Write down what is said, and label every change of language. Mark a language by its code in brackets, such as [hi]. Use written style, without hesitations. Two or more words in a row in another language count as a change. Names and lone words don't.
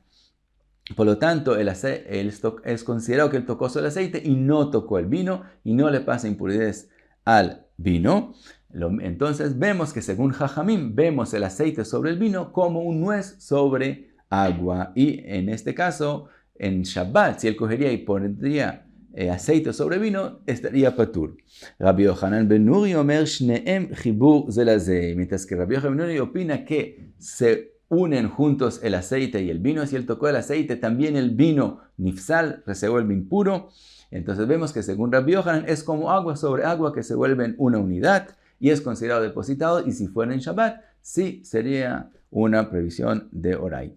[es] Por lo tanto, es considerado que él tocó solo el aceite y no tocó el vino y no le pasa impurez al vino. Entonces vemos que según Jajamim, vemos el aceite sobre el vino como un nuez sobre agua. Y en este caso, en Shabbat, si él cogería y pondría aceite sobre vino, estaría patur. [he] רבי יוחנן בן נורי אומר שניהם חיבור זה לזה. [es] Mientras que Rabbi Yochanan ben Nuri opina que se unen juntos el aceite y el vino. Si él tocó el aceite, también el vino nifsal se vuelve impuro. Entonces vemos que según Rabbi Yochanan es como agua sobre agua que se vuelven una unidad y es considerado depositado. Y si fuera en Shabbat, sí sería una previsión de Oraita.